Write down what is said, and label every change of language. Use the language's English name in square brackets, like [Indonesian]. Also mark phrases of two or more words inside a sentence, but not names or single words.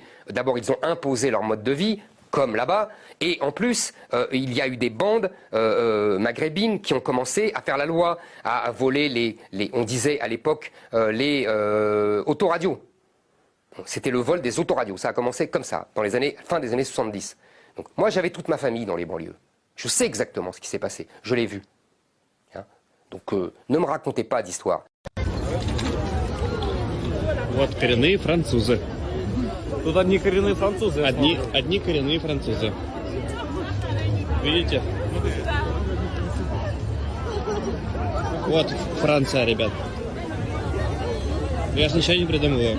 [French] D'abord, ils ont imposé leur mode de vie, comme là-bas, et en plus, il y a eu des bandes maghrébines qui ont commencé à faire la loi, à voler on disait à l'époque, les autoradios. C'était le vol des autoradios, ça a commencé comme ça, dans fin des années 70. Donc, moi, j'avais toute ma famille dans les banlieues. Je sais exactement ce qui s'est passé. Je l'ai vu. Hein. Donc ne me racontez pas d'histoire. [Russian] Вот коренные французы. Тут одни коренные французы. Одни коренные французы. Видите? Вот Франция, ребят. Я ж ничего не придумываю.